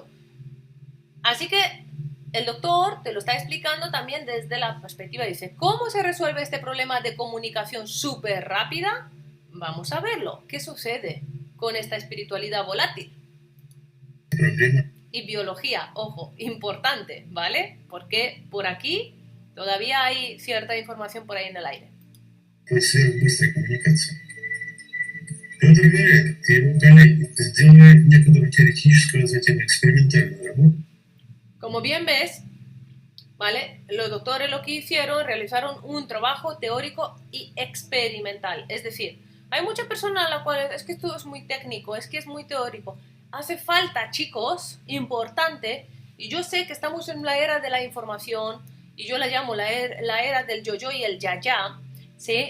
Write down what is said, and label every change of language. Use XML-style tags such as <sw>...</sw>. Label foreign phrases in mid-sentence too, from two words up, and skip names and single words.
<es>Así que el doctor te lo está explicando también desde la perspectiva, dice, ¿cómo se resuelve este problema de comunicación súper rápida? Vamos a verlo. ¿Qué sucede? con esta espiritualidad volátil.</es> <ru>Проблема</ru> <es>Y biología, ojo, importante, ¿vale? Porque por aquí todavía hay cierta información por ahí en el aire.</es> <ru>сверхбыстрой коммуникации. Петр говорит, его коллеги, сделали некоторую теоретическую, а затем экспериментальную работу,</ru> <es>Como bien ves, ¿vale? Los doctores lo que hicieron, realizaron un trabajo teórico y experimental. Es decir, hay muchas personas a las cuales es que esto es muy técnico, es que es muy teórico. Hace falta, chicos, importante, y yo sé que estamos en la era de la información, y yo la llamo la era del yo-yo y el ya-ya, ¿sí?</es>